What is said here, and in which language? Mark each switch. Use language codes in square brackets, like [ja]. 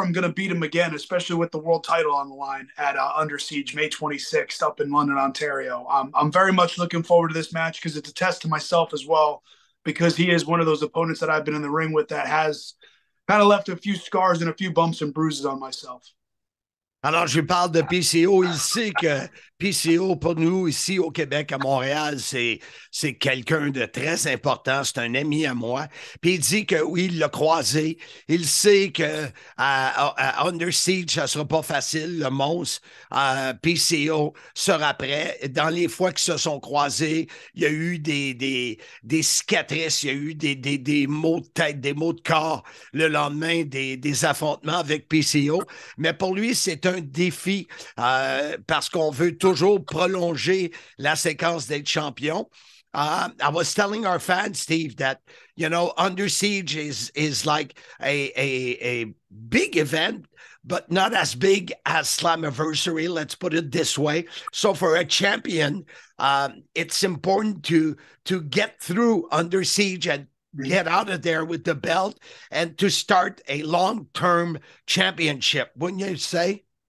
[en] I'm going to beat him again, especially with the world title on the line at Under Siege, May 26th up in London, Ontario. I'm very much looking forward to this match because it's a test to myself as well, because he is one of those opponents that I've been in the ring with that has kind of left a few scars and a few bumps and bruises on myself. [fr] Alors, je parle de PCO. Il sait que PCO, pour nous, ici au Québec, à Montréal, c'est quelqu'un de très important. C'est un ami à moi. Puis il dit que oui, il l'a croisé. Il sait que à Under Siege, ça ne sera pas facile, le monstre. PCO sera prêt. Dans les fois qu'ils se sont croisés, il y a eu des cicatrices, il y a eu des maux de tête, des maux de corps le lendemain des affrontements avec PCO. Mais pour lui, c'est un défi parce qu'on veut toujours prolonger la séquence d'être champion. [en] I was telling our fans, Steve, that, Under Siege is like a big event, but not as big as Slammiversary, let's put it this way. So for a champion, it's important to get through Under Siege and get out of there with the belt and to start a long-term championship, wouldn't you say?